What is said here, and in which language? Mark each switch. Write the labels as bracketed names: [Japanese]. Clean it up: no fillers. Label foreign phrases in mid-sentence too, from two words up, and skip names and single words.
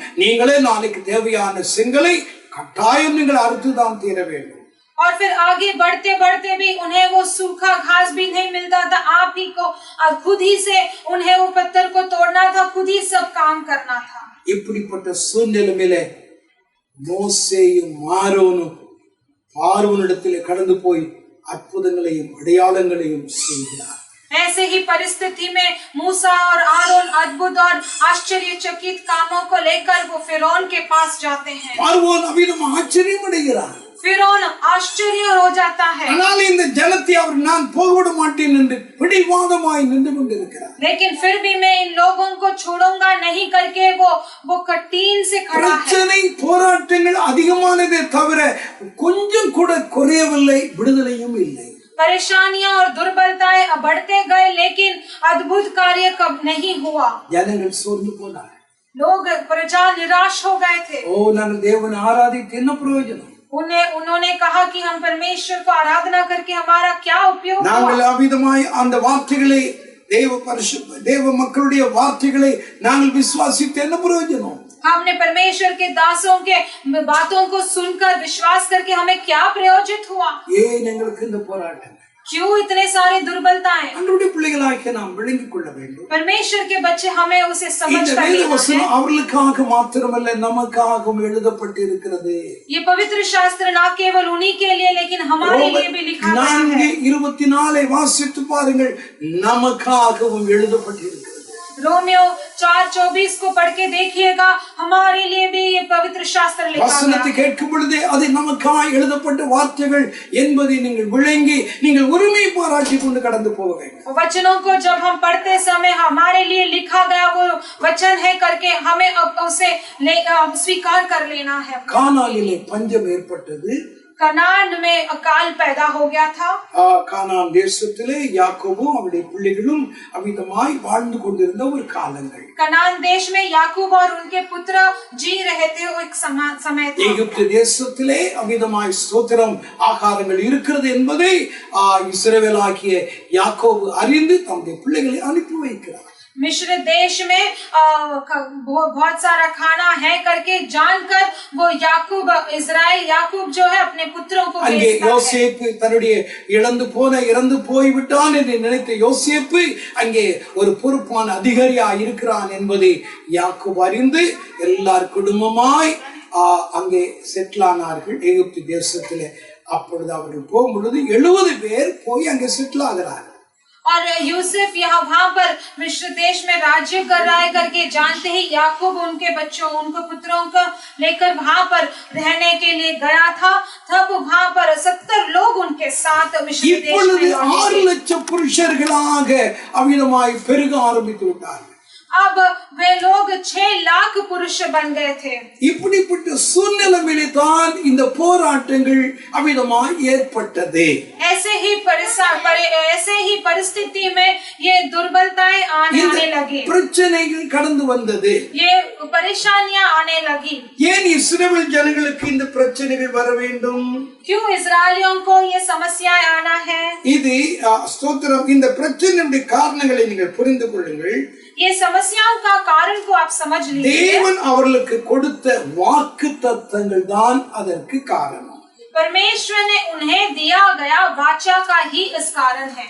[Tamil] நீங்களே நாளைக்கு தேவையான செங்கலை கட்டாயம் நீங்கள் அறுத்துதான் தீர வேண்டும். [Hindi] और फिर आगे बढ़ते बढ़ते भी उन्हें वो सूखा घास भी नहीं मिलता था। आप ही को खुद ही से उन्हें वो पत्थर को तोड़ना था, खुद ही सब काम करना था। [Tamil] இப்படிப்பட்ட சூழ்நிலையிலே மோசேயும் ஆரோனும் பார்வோனிடத்திலே கடந்து போய் அற்புதங்களையும் அடையாளங்களையும் செய்கிறார். [Hindi] ऐसे ही परिस्थिति में मूसा और आरोन अद्भुत और आश्चर्यचकित कामों को लेकर वो फिरौन के पास जाते हैं। [Tamil] பார்வோன் அவிதம் ஆச்சரியம் அடைகிறார். [Hindi] फिरौन आश्चर्य हो जाता है। [Tamil] ஆனால் இந்த ஜனத்தை அவர் நான் போகவிட மாட்டேன் என்று பிடிவாதமாய் நின்று கொண்டிருக்கிறார். [Hindi] लेकिन फिर भी मैं इन लोगों को छोड़ूंगा नहीं करके वो कटीन से खड़ा है। [Tamil] பிரச்சனை போராட்டங்கள் அதிகமானதே தவிர கொஞ்சம் கூட குறையவில்லை, விடுதலையும் இல்லை. [Hindi] परेशानियां और दुर्बलताएं बढ़ते गए लेकिन अद्भुत कार्य कब नहीं हुआ। [Tamil] ஜனங்கள் சோர்ந்து போனார். [Hindi] लोग प्रजा निराश हो गए थे। [Tamil] ஓ நான் தேவனை ஆராதித்து என்ன பிரயோஜனம்? [Hindi] उन्होंने कहा कि हम परमेश्वर को आराधना करके हमारा क्या उपयोग हुआ? [Tamil] நாங்கள் அவிதமாய் அந்த வார்த்தைகளை தேவ மக்களுடைய வார்த்தைகளை நாங்கள் விசுவாசித்து என்ன பிரயோஜனம்? [Hindi] हमने परमेश्वर के दासों के बातों को सुनकर विश्वास करके हमें क्या प्रयोजित हुआ? [Tamil] ஏன் எங்களுக்கு இந்த போராட்டம்? [Hindi] क्यों इतने सारे दुर्बलताएं? [Tamil] ஆண்டவருடைய பிள்ளைகளாகிய நாம் விளங்கிக் கொள்ள வேண்டும். [Hindi] परमेश्वर के बच्चे हमें उसे समझ [Tamil] இந்த [Hindi] कर [Tamil] வேத [Hindi] लेना है। [Tamil] வசனம் அவர்களுக்காக மாத்திரமல்ல நமக்காகவும் எழுதப்பட்டிருக்கிறது. [Hindi] ये पवित्र शास्त्र ना केवल उन्हीं के लिए लेकिन हमारे लिए भी लिखा गया है। [Tamil] 4:24 வாசித்து பாருங்கள், நமக்காகவும் எழுதப்பட்டிருக்கிறது. [Hindi] रोमियो 4:24 को पढ़ के देखिएगा, हमारे लिए भी ये पवित्र शास्त्र लिखा [Tamil] வசனத்தை [Hindi] गया है। [Tamil] கேட்கும் பொழுதே அது நமக்காய் எழுதப்பட்ட வார்த்தைகள் என்பதை நீங்கள் விளங்கி நீங்கள் உரிமை பாராட்டி கொண்டு கடந்து போக வேண்டும். [Hindi] वचनों को जब हम पढ़ते समय हमारे लिए लिखा गया वो वचन है करके हमें अब उसे स्वीकार कर लेना है। [Tamil] கானானிலே பஞ்சம் ஏற்பட்டது. [Hindi] कनान में अकाल पैदा हो गया था। [Tamil] கானான் தேசத்திலே யாக்கோபும் அவருடைய பிள்ளைகளும் அமிதமாய் வாழ்ந்து கொண்டிருந்த ஒரு காலங்கள். [Hindi] कनान देश में याकूब और उनके पुत्र जी रहे थे। वो एक समय था। [Tamil] எகிப்து தேசத்திலே அமிதமாய் ஸ்தோத்திரம் ஆகாரங்கள் இருக்கிறது என்பதை இஸ்ரவேலாகிய யாக்கோபு அறிந்து தம்முடைய பிள்ளைகளை அனுப்பி வைக்கிறார். [Hindi] मिस्र देश में बहुत सारा खाना है करके जानकर वो याकूब जो है अपने पुत्रों को [Tamil] அங்கே யோசேப்பு தன்னுடைய இறந்து போய்விட்டான் என்று நினைத்த யோசேப்பு அங்கே ஒரு பொறுப்பான அதிகாரியா இருக்கிறான் என்பதை யாக்கோபு அறிந்து எல்லார் குடும்பமாய் அங்கே செட்டில் ஆனார்கள் எகிப்து தேசத்திலே. அப்பொழுது அவர்கள் போகும் பொழுது 70 பேர் போய் அங்கே செட்டில் ஆகிறார்கள். [Hindi] और यूसुफ यहाँ वहाँ पर मिस्र देश में राज्य कर रहा है करके जानते ही याकूब उनके बच्चों उनको पुत्रों को लेकर वहाँ पर रहने के लिए गया था। तब वहाँ पर 70 लोग उनके साथ मिस्र देश में [Tamil] 6 லட்சம் புருஷர்களாக அவிதமாய் பெருக ஆரம்பித்து விட்டார்கள். [Hindi] अब वे लोग 6 लाख पुरुष बन गए थे। [Tamil] இப்படிப்பட்ட சூழ்நிலையிலே தான் இந்த போராட்டங்கள் அவிதமாய் ஏற்பட்டது. [Hindi] ऐसे ही परिस्थिति में ये दुर्बलताएं आने लगी, [Tamil] பிரச்சனைகள் கடந்து வந்தது, [Hindi] ये परेशानियां आने लगी। [Tamil] ஏன் இஸ்ரவேல் ஜனங்களுக்கு இந்த பிரச்சனைகள் வர வேண்டும்? [Hindi] क्यों इस्राएलियों को ये समस्याएं आना है? [Tamil] இது ஸ்தோத்திரம். இந்த பிரச்சனையுடைய காரணங்களை நீங்கள் புரிந்து கொள்ளுங்கள். [Hindi] ये समस्याओं का कारण को आप समझ लीजिए। [Tamil] தேவன் அவர்களுக்கு கொடுத்த வாக்குத்தத்தங்கள் தான் அதற்கு காரணம். [Hindi] परमेश्वर ने उन्हें दिया गया वाचा का ही इस कारण है।